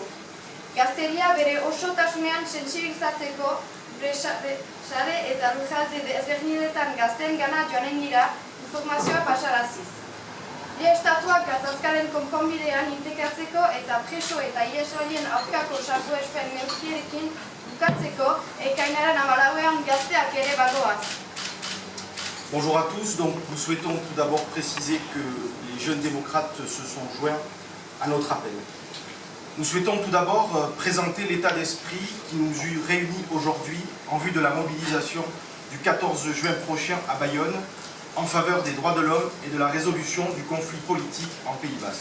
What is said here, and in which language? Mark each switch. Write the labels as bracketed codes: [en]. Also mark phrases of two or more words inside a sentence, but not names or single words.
[eu] Gazteria bere osotasunean sentsibilizatzeko gure sare eta lurralde ezberdinetan gazteen gana joanen dira informazioa pasaraziz. Bi estatuak gatazkaren konponbidean integratzeko eta preso eta ihesalien aurkako salbuespen neurriekin bukatzeko ekainaren 14ean gazteak ere badoaz. [fr] Bonjour à tous, donc nous souhaitons tout d'abord préciser que les jeunes démocrates se sont joints à notre appel. Nous souhaitons tout d'abord présenter l'état d'esprit qui nous réunit aujourd'hui en vue de la mobilisation du 14 juin prochain à Bayonne en faveur des droits de l'homme et de la résolution du conflit politique en Pays Basque.